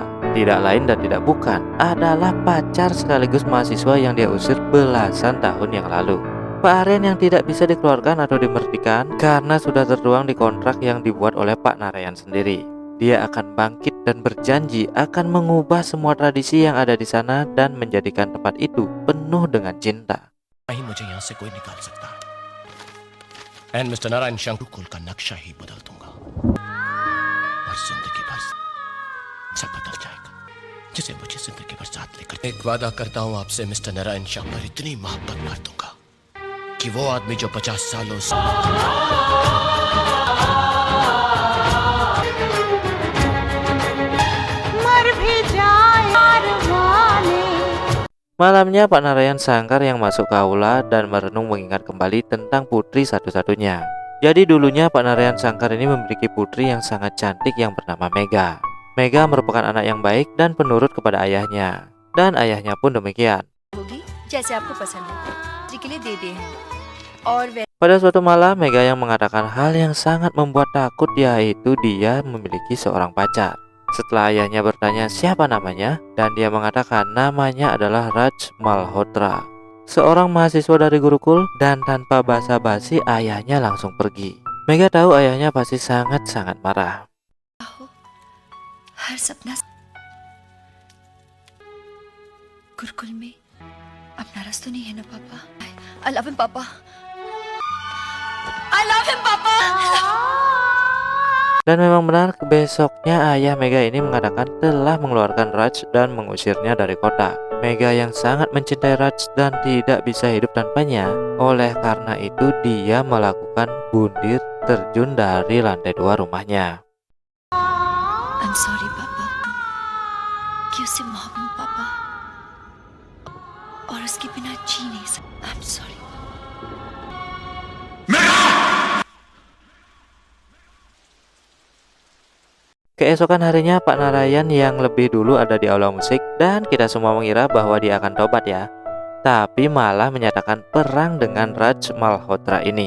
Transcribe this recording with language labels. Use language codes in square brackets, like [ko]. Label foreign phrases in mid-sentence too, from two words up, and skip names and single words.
[id] Tidak lain dan tidak bukan adalah pacar sekaligus mahasiswa yang dia usir belasan tahun yang lalu. Pak Aryan yang tidak bisa dikeluarkan atau dimerdekakan karena sudah tertuang di kontrak yang dibuat oleh Pak Narayan sendiri. Dia akan bangkit dan berjanji akan mengubah semua tradisi yang ada di sana dan menjadikan tempat itu penuh dengan cinta. [en] And Mr. [hi] Narayan Shankar का नक्शा ही बदल दूंगा और जिंदगी भर सब बदल जाएगा जिसे मुझे जिंदगी भर साथ लेकर एक वादा करता हूँ आपसे मिस्टर नारायण शंकर इतनी मोहब्बत कर दूंगा कि वो आदमी जो 50 सालों से मर भी जाए माने. [id] Malamnya Pak Narayan Sangkar yang masuk ke aula dan merenung mengingat kembali tentang putri satu-satunya. Jadi dulunya Pak Narayan Sangkar ini memiliki putri yang sangat cantik yang bernama Mega. Mega merupakan anak yang baik dan penurut kepada ayahnya. Dan ayahnya pun demikian. Pada suatu malam Mega yang mengatakan hal yang sangat membuat takut, yaitu dia memiliki seorang pacar. Setelah ayahnya bertanya siapa namanya, dan dia mengatakan namanya adalah Raj Malhotra, seorang mahasiswa dari Gurukul, dan tanpa basa-basi ayahnya langsung pergi. Mega tahu ayahnya pasti sangat-sangat marah. [hi] गुरुकुल में अपना रस तो नहीं है ना पापा? [en] I love him पापा. I love him पापा. [id] Dan memang benar, besoknya ayah Mega ini mengatakan telah mengeluarkan Raj dan mengusirnya dari kota. Mega yang sangat mencintai Raj dan tidak bisa hidup tanpanya. Oleh karena itu dia melakukan bunuh terjun dari lantai 2 rumahnya. [en] I'm sorry [hi] पापा कि उसे मोहब्बत पापा और उसके बिना जी नहीं सकता. [en] I'm sorry. [id] Keesokan harinya Pak Narayan yang lebih dulu ada di aula musik dan kita semua mengira bahwa dia akan tobat ya. Tapi malah menyatakan perang dengan Raj Malhotra ini.